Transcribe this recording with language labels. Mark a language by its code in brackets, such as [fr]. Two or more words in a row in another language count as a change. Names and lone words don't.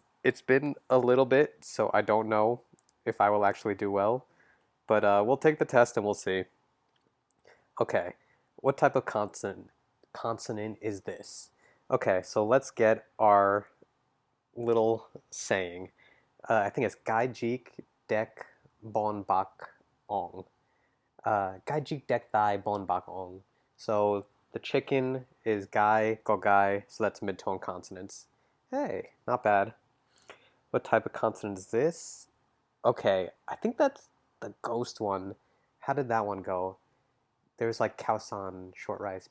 [en] It's been a little bit, so I don't know if I will actually do well. But we'll take the test and we'll see. Okay, what type of consonant is this? Okay, so let's get our little saying. [th] I think it's ไก่จิก เด็ก บน ปาก โอ่ง. ไก่จิก เด็ก ตาย บน ปาก โอ่ง. [en] So the chicken is [th] ไก่ ก.ไก่, [en] so that's mid-tone consonants. Hey, not bad. What type of consonant is this? Okay, I think that's the ghost one. How did that one go? There's like Khao short rice.